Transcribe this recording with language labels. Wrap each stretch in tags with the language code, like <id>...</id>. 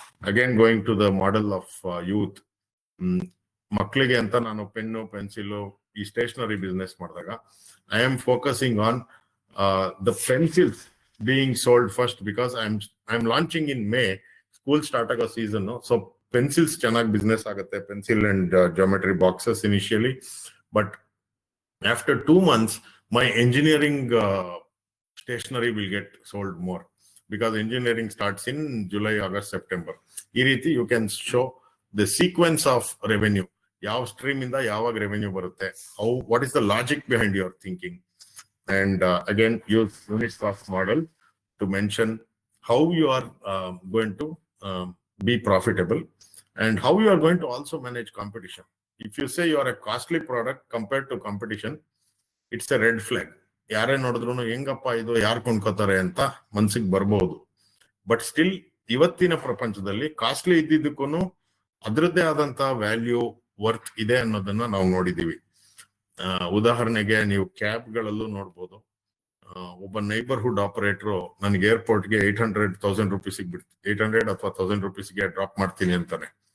<en>Again going to the model of youth.</en> <kn>ಮಕ್ಕಳಿಗೆ ಅಂತ ನಾನು</kn> <en>pen, pencil, ಈ stationery business</en> <kn>ಮಾಡಿದಾಗ</kn> <en>I am focusing on the pencils being sold first because I'm launching in May.</en> <kn>School start ಆಗೋ season. So pencils ಚೆನ್ನಾಗಿ business ಆಗುತ್ತೆ, pencil and geometry boxes initially.</kn> <en>But after 2 months my engineering stationery will get sold more because engineering starts in July, August, September.</en> <kn>ಈ ರೀತಿ</kn> <en>You can show the sequence of revenue.</en> <kn>ಯಾವ stream ಇಂದ ಯಾವಾಗ revenue ಬರುತ್ತೆ,</kn> <en>What is the logic behind your thinking. And again, use unit cost model to mention how you are going to be profitable and how you are going to also manage competition. If you say you are a costly product compared to competition, it's a red flag.</en> <kn>ಯಾರೇ ನೋಡಿದ್ರು ಹೆಂಗಪ್ಪ ಇದು ಯಾರು ಕೊಂಡ್ಕೋತಾರೆ ಅಂತ ಮನ್ಸಿಗೆ ಬರ್ಬೋದು. But still ಇವತ್ತಿನ ಪ್ರಪಂಚದಲ್ಲಿ ಕಾಸ್ಟ್ಲಿ ಇದ್ದಿದ್ದಕ್ಕೂ ಅದರದ್ದೇ ಆದಂತ ವ್ಯಾಲ್ಯೂ, ವರ್ತ್ ಇದೆ ಅನ್ನೋದನ್ನ ನಾವು ನೋಡಿದೀವಿ. ಉದಾಹರಣೆಗೆ ನೀವು ಕ್ಯಾಬ್ಗಳಲ್ಲೂ ನೋಡ್ಬೋದು. ಒಬ್ಬ ನೈಬರ್ಹುಡ್ ಆಪರೇಟರ್ ನನಗೆ ಏರ್ಪೋರ್ಟ್ಗೆ 800,000 ರೂಪೀಸಿಗೆ 800 ಅಥವಾ 1000 ರೂಪೀಸ್ಗೆ ಡ್ರಾಪ್ ಮಾಡ್ತೀನಿ ಅಂತಾನೆ.</kn>